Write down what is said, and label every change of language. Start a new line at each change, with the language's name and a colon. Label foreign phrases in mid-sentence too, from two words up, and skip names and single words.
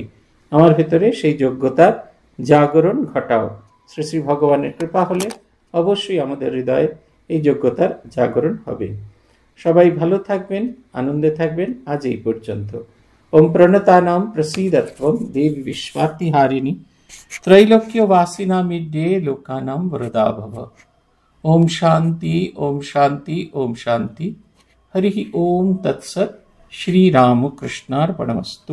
Bangla: আমার ভেতরে সেই যোগ্যতার জাগরণ ঘটাও। শ্রী শ্রী ভগবানের কৃপা হলে অবশ্যই আমাদের হৃদয়ে এই যোগ্যতার জাগরণ হবে। সবাই ভালো থাকবেন, আনন্দে থাকবেন। আজ এই পর্যন্ত।
Sanskrit: ওম প্রণতানাম প্রসীদত্বম দেবী বিশ্বার্তিহারিণী त्रैलोक्यवासिनामिड्डे लोकानां वरदा भव। ओम शांति, ओम शांति, ओम शांति। हरि ओम तत्सत्। श्री रामकृष्णार्पणमस्तु।